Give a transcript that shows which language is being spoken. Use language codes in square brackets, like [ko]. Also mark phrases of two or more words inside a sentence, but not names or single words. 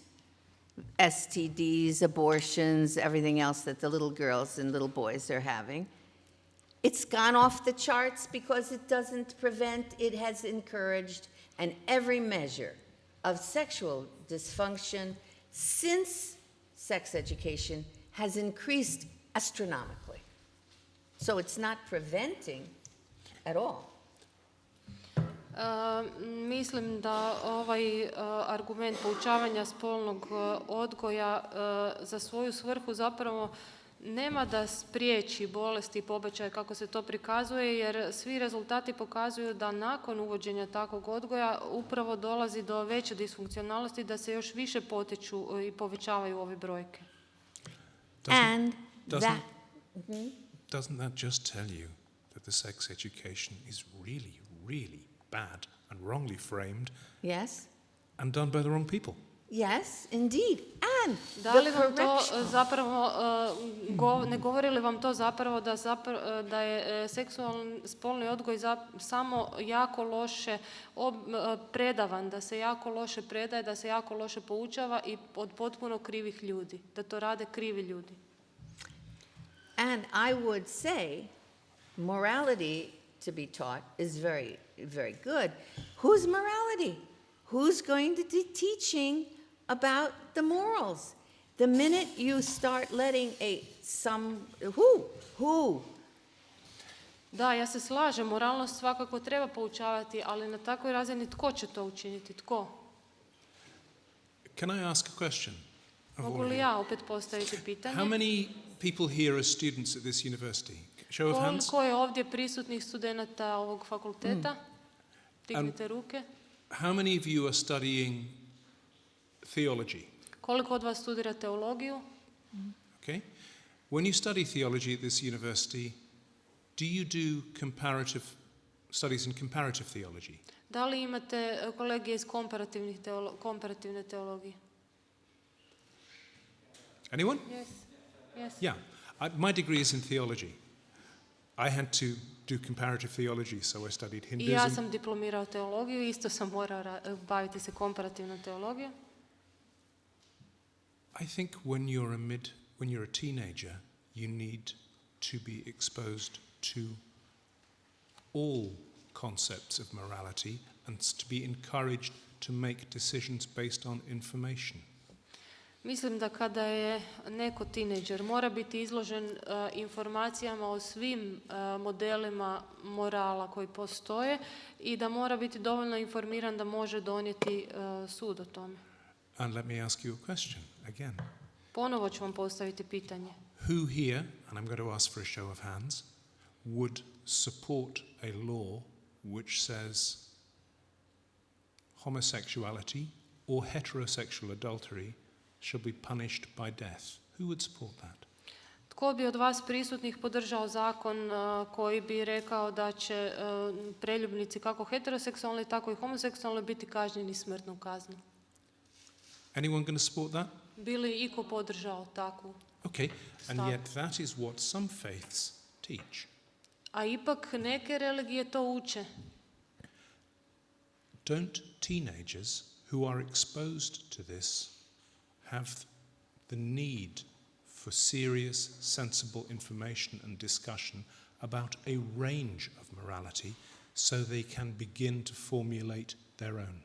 [en] STDs, abortions, everything else that the little girls and little boys are having, it's gone off the charts because it doesn't prevent, it has encouraged, and every measure of sexual dysfunction since sex education has increased astronomically. So it's not preventing at all. [hr] Mislim da ovaj argument poučavanja spolnog odgoja za svoju svrhu zapravo nema da spriječi bolesti i pobačaje kako se to prikazuje, jer svi rezultati pokazuju da nakon uvođenja takvog odgoja upravo dolazi do veće disfunkcionalnosti, da se još više potiču i povećavaju ove brojke. [en] Doesn't that just tell you that the sex education is really, really bad and wrongly framed? Yes. And done by the wrong people? Yes, indeed. And [hr] da li vam to zapravo, ne govori li vam to zapravo da je spolni odgoj samo jako loše predavan, da se jako loše predaje, da se jako loše poučava i od potpuno krivih ljudi, da to rade krivi ljudi? [en] And I would say morality to be taught is very, very good. Whose morality? Who's going to be teaching about the morals? The minute you start letting who? [hr] Da, ja se slažem, moralnost svakako treba poučavati, ali na takvoj razini tko će to učiniti? Tko? [en] Can I ask a question? [hr] Mogu li ja opet postaviti pitanje? [en] How many people here are students at this university? Show of hands. [hr] Koliko je ovdje prisutnih studenata ovog fakulteta? Dignite ruke. [en] How many of you are studying theology? [hr] Koliko od vas studira teologiju? [en] Okay. When you study theology at this university, do you do studies in comparative theology? [hr] Da li imate kolegije iz komparativne teologije? [en] Anyone? Yes. Yeah. My degree is in theology. I had to do comparative theology, so I studied Hinduism. [hr] I ja sam diplomirao teologiju, isto sam morao baviti se komparativnom teologijom. [en] I think when you're a teenager, you need to be exposed to all concepts of morality and to be encouraged to make decisions based on information. [hr] Mislim da kada je neko tinejdžer mora biti izložen informacijama o svim modelima morala koji postoje i da mora biti dovoljno informiran da može donijeti sud o tome. [en] And let me ask you a question again. [hr] Ponovo ću vam postaviti pitanje. [en] Who here, and I'm going to ask for a show of hands, would support a law which says homosexuality or heterosexual adultery shall be punished by death? Who would support that? [hr] Tko bi od vas prisutnih podržao zakon koji bi rekao da će preljubnici kako heteroseksualni tako i homoseksualni biti kažnjeni smrtnom kaznom? [en] Anyone going to support that? [hr] Bi li iko podržao takvu [en] Okay, and [hr] stav? [en] yet that is what some faiths teach. [hr] A ipak neke religije to uče. [en] Don't teenagers who are exposed to this have the need for serious, sensible information and discussion about a range of morality so they can begin to formulate their own?